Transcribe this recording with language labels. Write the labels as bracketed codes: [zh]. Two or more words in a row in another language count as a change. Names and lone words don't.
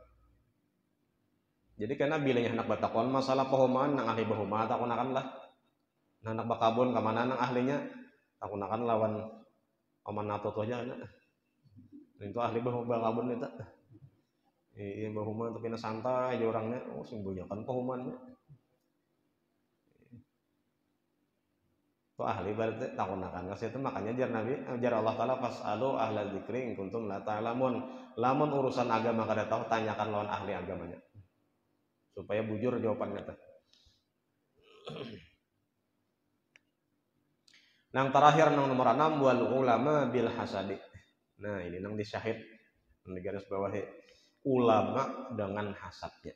[bjn] Jadi karena bilanya anak batakon masalah pahuman nang ahli bahuma takunakan lah nah, anak bakabun kemana nang ahlinya takunakan lawan oman nato aja nah. Itu ahli bakabun itu iya bahuma tapi na santai aja orangnya oh sembunyikan pahumannya itu ahli berarti takunakan kasih itu makanya jar Nabi jar Allah Ta'ala [ar] فاسألوا أهل الذكر إن كنتم لا تعلمون [bjn] lamun urusan agama kada tahu tanyakan lawan ahli agamanya supaya bujur jawabannya teh. Nang terakhir nang nomor 6 [ar] والعلماء بالحسد. [bjn] Nah, ini nang disyahid nang di garis bawahi ulama dengan hasadnya.